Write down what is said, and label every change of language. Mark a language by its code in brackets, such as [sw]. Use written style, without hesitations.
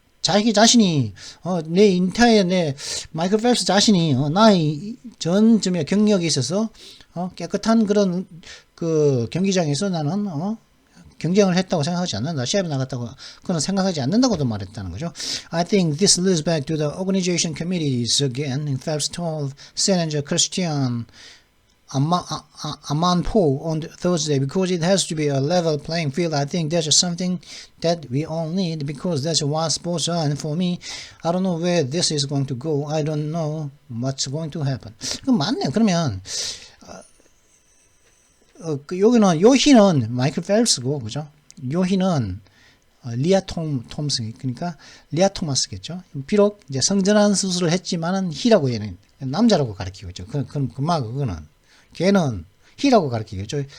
[ko] 자기 자신이, 내 인타에 내 마이클 펠프스 자신이, 나의 전 경력에 있어서, 깨끗한 그런 그 경기장에서 나는, 경쟁을 했다고 생각하지 않는다. 시합에 나갔다고 그는 생각하지 않는다고도 말했다는 거죠. [en] I think this leads back to the organization committees again. Phelps told Senator Christian Amanpour on Thursday, because it has to be a level playing field. I think that's something that we all need, because that's what sports are. And for me, I don't know where this is going to go. I don't know what's going to happen. [ko] 그럼 맞네요. 그러면 여기는 요희는 마이클 펠프스고, 그죠? 요희는 리아 톰스, 그러니까 리아 토마스겠죠. 비록 이제 성전환 수술을 했지만은 히라고 얘는 남자라고 가르치고 있죠. 그거는 걔는 히라고 가르치고 있죠.